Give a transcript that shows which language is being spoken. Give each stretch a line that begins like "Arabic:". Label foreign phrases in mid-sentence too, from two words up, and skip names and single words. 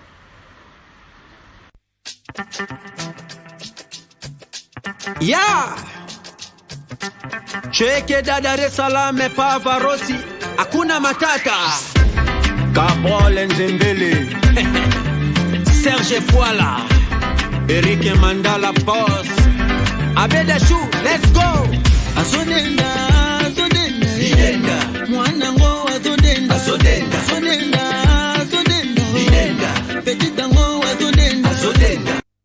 Swahili: Ya Cheke da Dar es Salaam Pavarotti, hakuna matata. Gabriel Nzembele Serge Fouala, Eric Mandala boss, Abeda Chou,
English: let's go.
Lingala: Azodenda mwanango azodenda
French: petit tango
Lingala: azodenda